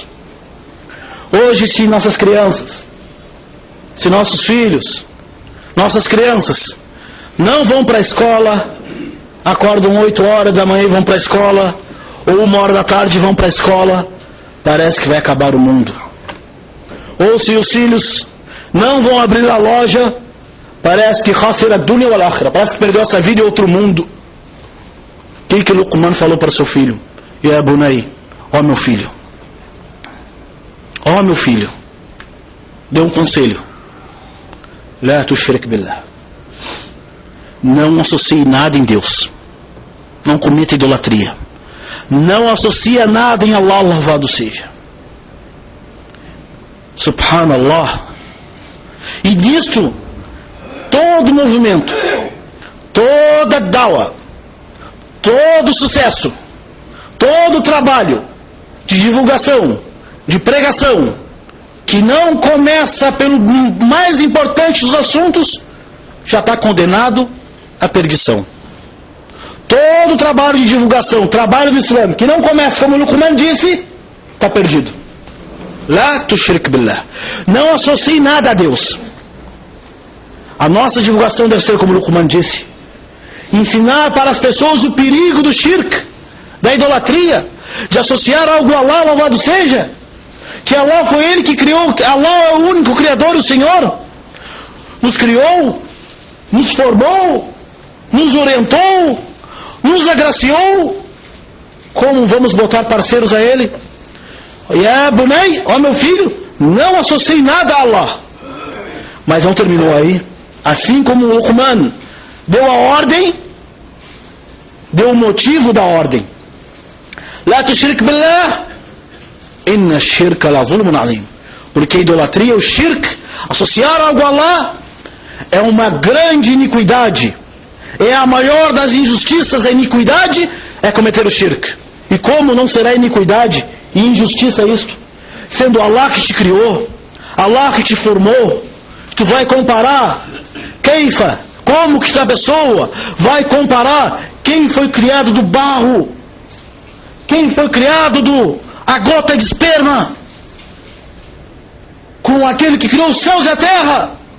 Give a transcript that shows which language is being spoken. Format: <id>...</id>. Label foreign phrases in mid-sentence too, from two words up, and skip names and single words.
<pt>Hoje, se nossas crianças, se nossos filhos, nossas crianças não vão para a escola, acordam 8 horas da manhã e vão para a escola, Ou 1h da tarde vão para a escola, parece que vai acabar o mundo. Ou se os filhos não vão abrir a loja, parece que</pt> <ar>خسر الدنيا والآخرة,</ar> <pt>parece que perdeu essa vida e outro mundo. O que Luqman falou para seu filho?</pt> <ar>يا بني,</ar> <pt>ó meu filho, deu um conselho.</pt> <ar>لا تشرك بالله,</ar> <pt>não associe nada em Deus, não cometa idolatria, não associa nada em Allah, louvado seja. Subhanallah. E disto, todo movimento, toda dawa, todo sucesso, todo trabalho de divulgação, de pregação, que não começa pelo mais importante dos assuntos, já está condenado à perdição. Todo trabalho de divulgação, trabalho do Islã, que não começa como o Luqman disse, está perdido.</pt> <ar>لا تشرك بالله,</ar> <pt>não associe nada a Deus. A nossa divulgação deve ser como o Luqman disse, ensinar para as pessoas o perigo do shirk, da idolatria, de associar algo a Allah, louvado seja, que Allah foi Ele que criou, Allah é o único Criador, o Senhor, nos criou, nos formou, nos orientou, nos agraciou. Como vamos botar parceiros a Ele?</pt> <ar>يا بني,</ar> <pt>ó meu filho, não associe nada a Allah. Mas não terminou aí. Assim como o Luqman deu a ordem, deu o motivo da ordem.</pt> <ar>لا تشرك بالله إن الشرك لظلم عظيم.</ar> <pt>Porque a idolatria, o shirk, associar algo a Allah, é uma grande iniquidade. É a maior das injustiças, a iniquidade é cometer o shirk. E como não será iniquidade e injustiça isto? Sendo Allah que te criou, Allah que te formou, tu vai comparar keifa, como que a pessoa vai comparar quem foi criado do barro, quem foi criado a gota de esperma, com aquele que criou os céus e a terra?</pt>